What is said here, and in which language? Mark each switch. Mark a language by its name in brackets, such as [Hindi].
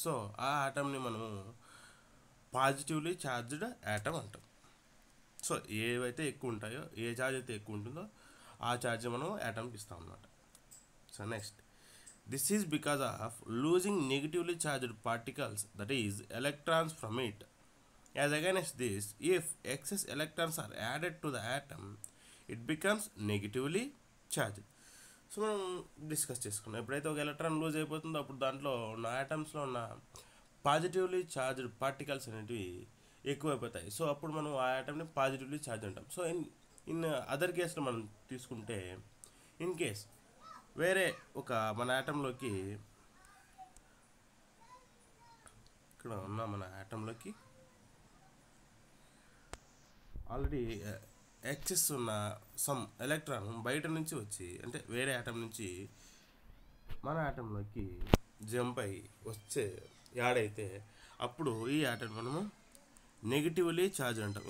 [Telugu] So ఆ ఆటంని మనము positively charged atom అంటాం. సో ఏవైతే ఎక్కువ ఉంటాయో, ఏ ఛార్జ్ అయితే ఎక్కువ ఉంటుందో ఆ ఛార్జ్ మనం యాటమ్కి ఇస్తాం అన్నమాట. [English] So next, this is because of losing negatively charged particles, that is electrons from it. As against this, if excess electrons are added to the atom, it becomes negatively charged. [Telugu] So మనం discuss చేసుకున్నాం, ఎప్పుడైతే ఒక electron loose అయిపోతుందో అప్పుడు దాంట్లో ఉన్న ఆటమ్స్లో ఉన్న positively charged particles అనేటివి ఎక్కువైపోతాయి. సో అప్పుడు మనం ఆ ఆటమ్ని పాజిటివ్లీ ఛార్జ్ అంటాం. సో ఇన్ అదర్ కేసులో మనం తీసుకుంటే, ఇన్ కేస్ వేరే ఒక మన ఆటంలోకి ఇక్కడ ఉన్న మన ఆటంలోకి ఆల్రెడీ ఎక్సెస్ ఉన్న సమ్ ఎలక్ట్రాన్ బయట నుంచి వచ్చి, అంటే వేరే ఆటం నుంచి మన ఆటంలోకి జంప్ అయ్యి యాడ్ అయితే అప్పుడు ఈ ఆటం మనము నెగిటివ్లీ ఛార్జ్ అంటాం.